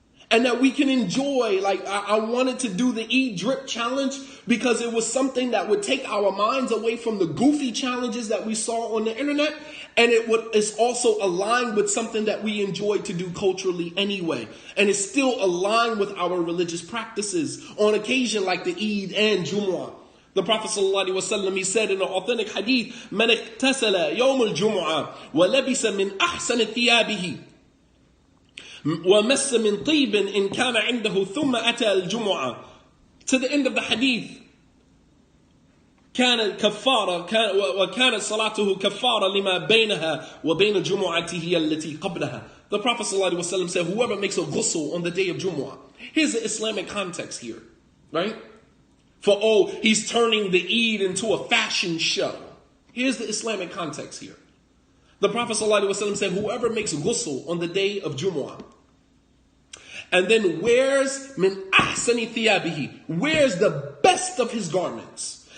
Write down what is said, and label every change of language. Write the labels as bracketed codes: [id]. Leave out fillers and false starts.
[en] And that we can enjoy, like I wanted to do the Eid drip challenge because it was something that would take our minds away from the goofy challenges that we saw on the internet. And it's also aligned with something that we enjoy to do culturally anyway. And it's still aligned with our religious practices on occasion like the Eid and Jumu'ah. The Prophet ﷺ, he said in an authentic hadith, [ar] مَنْ اغْتَسَلَ يَوْمَ الْجُمُعَةِ وَلَبِسَ مِنْ أَحْسَنِ ثِيَابِهِ وَمَسَّ مِنْ طِيبٍ إِنْ كَانَ عِنْدَهُ ثُمَّ أَتَى الْجُمُعَةِ. [en] To the end of the hadith. [ar] كانت وكانت صلاته كفارة لما بينها وبين جمعته التي قبلها. [en] The Prophet ﷺ said, whoever makes a ghusl on the day of Jumu'ah. Here's the Islamic context here, right? For, he's turning the Eid into a fashion show. Here's the Islamic context here. The Prophet ﷺ said, whoever makes ghusl on the day of Jumu'ah, and then wears [ar] min ahsani thiyabihi, [en] wears the best of his garments.